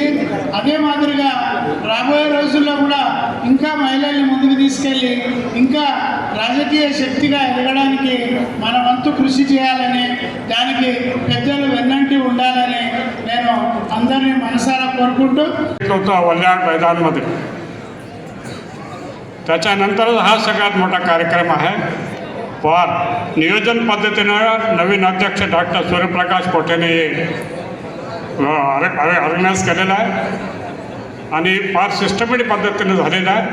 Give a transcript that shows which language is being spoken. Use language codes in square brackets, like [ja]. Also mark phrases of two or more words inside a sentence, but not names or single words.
[te] అదే మాదిరిగా రాబోయే రోజుల్లో కూడా ఇంకా మహిళల్ని ముందుకు తీసుకెళ్ళి ఇంకా రాజకీయ శక్తిగా ఎదగడానికి మన వంతు కృషి చేయాలని, दाనికి పెద్దలు వెన్నంటి ఉండాలని నేను అందరినీ మనసారా కోరుకుంటూ [mr] वल्याण मैदानमध्ये त्याच्यानंतर हा सगळ्यात मोठा कार्यक्रम आहे. फार नियोजन पद्धतीनं नवीन अध्यक्ष डॉक्टर सूर्यप्रकाश कोटेने ऑर्गनाईज केलेला आहे आणि फार सिस्टमॅटिक पद्धतीने झालेला आहे.